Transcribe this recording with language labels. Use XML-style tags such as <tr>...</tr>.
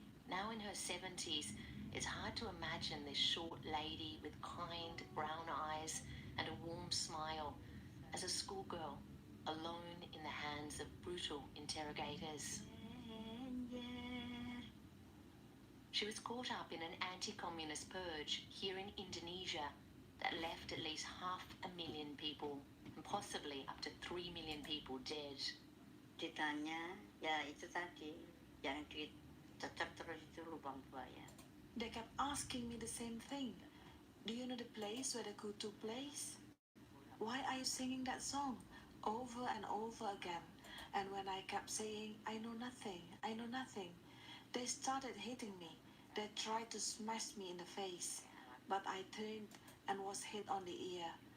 <en>Now in her 70s, it's hard to imagine this short lady with kind brown eyes and a warm smile as a schoolgirl, alone in the hands of brutal interrogators. She was caught up in an anti-communist purge here in Indonesia that left at least 500,000 people and possibly up to 3 million people dead.</en> <id>Ditanya, ya itu tadi yang dicocok terus itu lubang buaya.</id> <en>They kept asking me the same thing. Do you know the place where the coup took place? Why are you singing that song over and over again? And when I kept saying, I know nothing, they started hitting me. They tried to smash me in the face, but I turned and was hit on the ear.</en>